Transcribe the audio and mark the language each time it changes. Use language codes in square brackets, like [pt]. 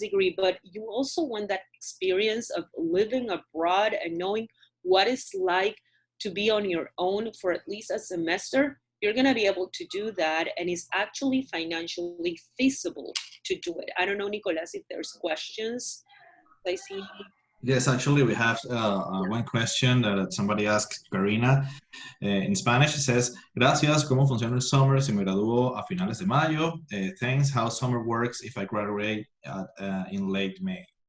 [en] degree, but you also want that experience of living abroad and knowing what it's like to be on your own for at least a semester, you're going to be able to do that, and it's actually financially feasible to do it. I don't know, Nicolas, if there's questions. I see Yes, actually, we have one question that somebody asked Karina. In Spanish, it says, [es] gracias, ¿cómo funciona el summer si me gradúo a finales de mayo? [en] Thanks, how summer works if I graduate in late May?